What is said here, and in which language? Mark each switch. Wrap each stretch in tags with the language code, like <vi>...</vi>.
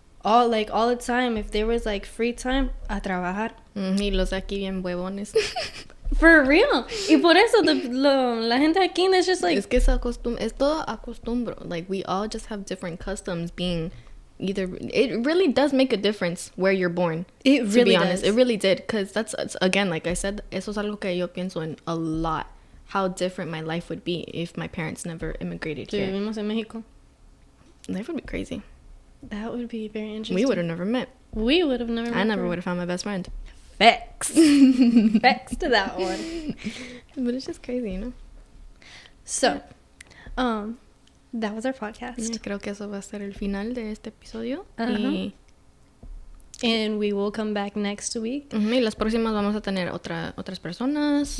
<en>All the time, if there was like free time,</en> <es>a trabajar. Y los de aquí bien huevones.</es> <en>For real.</en> <es>Y por eso la gente aquí</es> <en>is just like...</en> <es>Es que es todo acostumbro.</es> <en>Like, we all just have different customs being either... It really does make a difference where you're born. It really to be honest. does. It really did. Because that's, again, like I said,</en> <es>eso es algo que yo pienso en</es> <en>a lot. How different my life would be if my parents never immigrated</en> <es>Si</es> <en>here.</en> <es>vivimos en México.</es> <en>Life would be crazy. That would be very interesting. We would have never met. We would have never met. I never would have found my best friend. Facts. Facts to that one. But it's just crazy, you know? So, that was our podcast.</en> <es>Yeah, creo que eso va a ser el final de este episodio. Uh-huh.</es> <en>And we will come back next week.</en> <es>Y las próximas vamos a tener otras personas.</es>